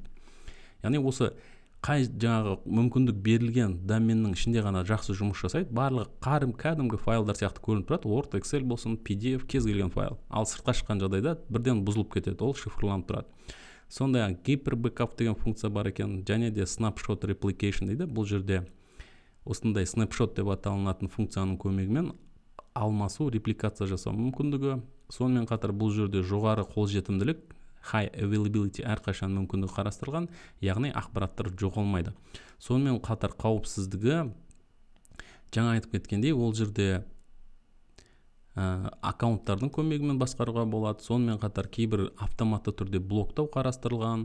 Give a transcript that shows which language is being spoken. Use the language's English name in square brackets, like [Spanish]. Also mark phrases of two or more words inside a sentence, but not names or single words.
[Kazakh] Яғни осы қай жаңағы мүмкіндік берілген доменнің ішінде ғана жақсы жұмыс жасайды, барлығы кәдімгі файлдар сияқты көрініп тұрады. Word, Excel болсын, PDF, кез келген файл. Ал сыртқа шыққан жағдайда бірден бұзылып кетеді, ол шифрланып тұрады. Сондай-ақ гипер бэкап деген функция бар екен, және де [English] snapshot replication [Kazakh] дейді. Бұл жерде осындай snapshot деп аталынатын функцияның көмегімен алмасу, репликация жасау мүмкіндігі. Сонымен қатар бұл жерде жоғары қолжетімділік, [English] high availability [Kazakh] әрқашан мүмкіндік қарастырылған, яғни ақпараттар жоғалмайды. Сонымен қатар қауіпсіздігі, жаңа айтып кеткендей, ол жерде аккаунттардың көмегімен басқаруға болады. Сонымен қатар кейбір автоматты түрде блоктау қарастырылған.